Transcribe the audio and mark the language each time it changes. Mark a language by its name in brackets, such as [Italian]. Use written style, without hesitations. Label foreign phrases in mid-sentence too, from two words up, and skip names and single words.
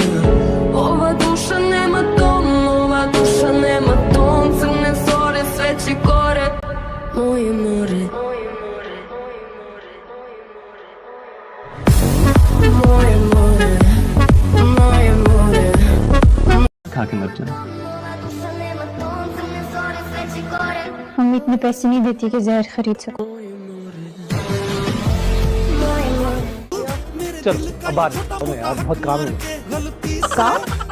[Serbian] Ova duša nema dom, ova duša nema dom. Crne zore, sveće gore, moje more. Moje more, moje more. [Hindi] खा के मर जाना। मम्मी इतने पैसे नहीं देती कि जहर खरीद सको। चल अब बात यार, बहुत काम है। काम?